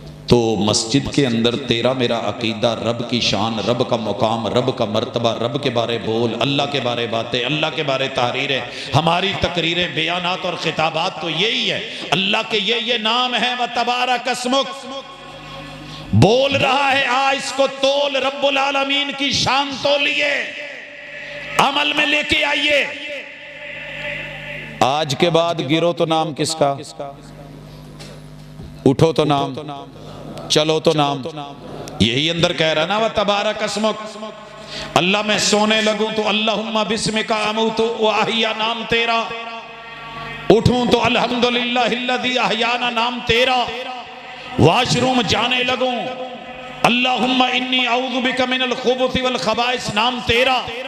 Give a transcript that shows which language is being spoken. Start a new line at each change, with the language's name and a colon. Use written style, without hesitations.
Urdu: تو مسجد کے اندر تیرا میرا عقیدہ، رب کی شان، رب کا مقام، رب کا مرتبہ، رب کے بارے بول، اللہ کے بارے باتیں، اللہ کے بارے تحریریں، ہماری تقریریں، بیانات اور خطابات تو یہی ہے. اللہ کے یہ نام ہے.
Arabic: وَتَبَارَكَ اسْمُكَ،
Urdu: بول رہا ہے آ اس کو تول، رب العالمین کی شان تولیے، عمل میں لے کے آئیے. آج کے بعد گرو تو نام کس کا، اٹھو تو نام، چلو تو نام. یہی اندر کہہ رہا نا
Arabic: وَتَبَارَكَ اسْمُكَ.
Urdu: اللہ میں سونے لگوں تو
Arabic: اللہم بسمک اموت واحیا
Urdu: نام تیرا، اٹھوں تو
Arabic: الحمدللہ الذی احیانا
Urdu: نام تیرا. واش روم جانے لگوں
Arabic: اللہم انی اعوذ بک من الخبث والخبائث
Urdu: نام تیرا.